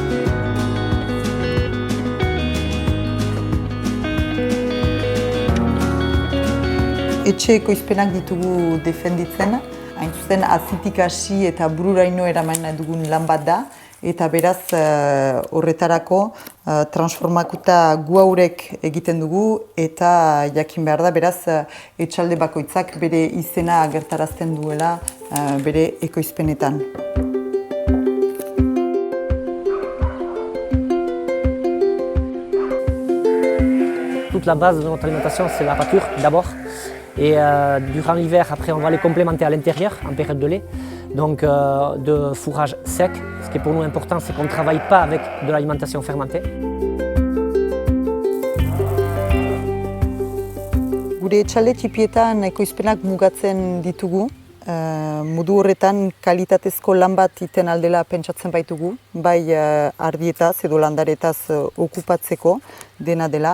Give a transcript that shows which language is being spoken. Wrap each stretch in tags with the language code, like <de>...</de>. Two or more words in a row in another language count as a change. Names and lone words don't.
<eu>Etxe ekoizpenak ditugu defenditzen, hain zuzen azitik hasi eta bururaino eraman dugun lan bat da, eta beraz horretarako transformakuta gu haurek egiten dugu eta jakin behar da beraz etxalde bakoitzak bere izena agertarazten duela bere ekoizpenetan.</eu> <fr>Toute la base de notre alimentation, c'est la pâture d'abord. Et durant l'hiver, après, on va les complémenter à l'intérieur en période de lait. Donc de fourrage sec. Ce qui est pour nous important, c'est qu'on ne travaille pas avec de l'alimentation fermentée.</fr> <eu>Gure etxalde txipietan ekoizpenak mugatzen ditugu. Modu horretan kalitatezko lan bat iten aldela pentsatzen baitugu, bai ardietaz edo landaretaz okupatzeko dena dela.</eu>